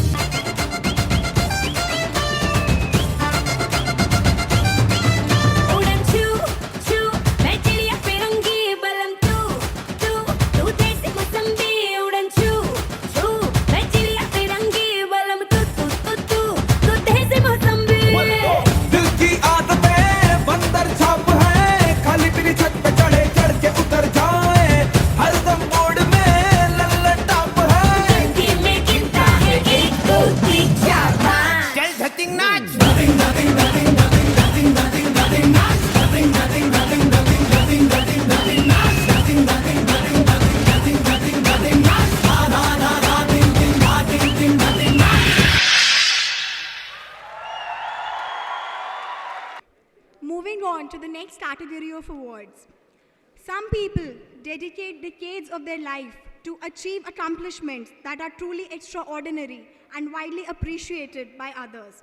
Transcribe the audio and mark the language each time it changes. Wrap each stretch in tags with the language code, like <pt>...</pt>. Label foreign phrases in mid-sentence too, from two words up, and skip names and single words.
<hi>उड़न छू छू मैं चिड़िया फिरूंगी बलम तू देसी मौसम्बी उड़न छू छू मैं चिड़िया फिरूंगी बलम तू देसी मौसम्बी दिल की आदतें बंदर छाप है खाली तेरी छत पे चढ़े चढ़ के उतर जाए हरदम मोड़ में लल्लन टाप है में गिनता है एक दो तीन चार पाँच चल धतिंग नाच धतिंग धतिंग धतिंग धतिंग धतिंग धतिंग धतिंग नाच धतिंग धतिंग धतिंग धतिंग धतिंग धतिंग धतिंग नाच धतिंग धतिंग धतिंग धतिंग धतिंग धतिंग धतिंग नाच धा धा धा धा तिंग तिंग धा तिंग तिंग धतिंग नाच</hi> <en>Moving on to the next category of awards. Some people dedicate decades of their life to achieve accomplishments that are truly extraordinary and widely appreciated by others.</en>